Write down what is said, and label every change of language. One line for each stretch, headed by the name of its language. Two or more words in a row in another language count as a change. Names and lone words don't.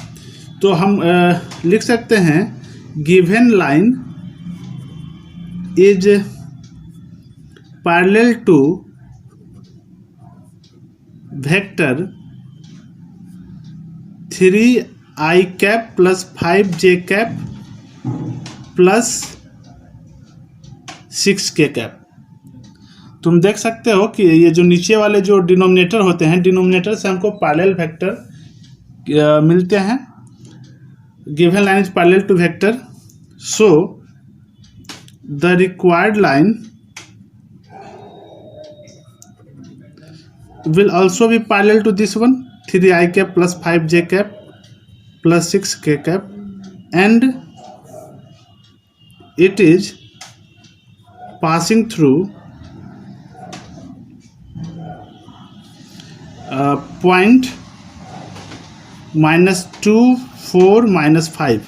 Hindi: तो हम लिख सकते हैं
English: given line is parallel to vector 3i cap plus 5j cap plus 6k cap.
Hindi: तुम देख सकते हो कि ये जो नीचे वाले जो डिनोमिनेटर होते हैं, डिनोमिनेटर से हमको
English: parallel vector
Hindi: मिलते हैं।
English: given line is parallel to vector, so the required line will also be parallel to this one, 3i cap plus 5j cap plus 6k cap, and it is passing through point -2, 4, -5.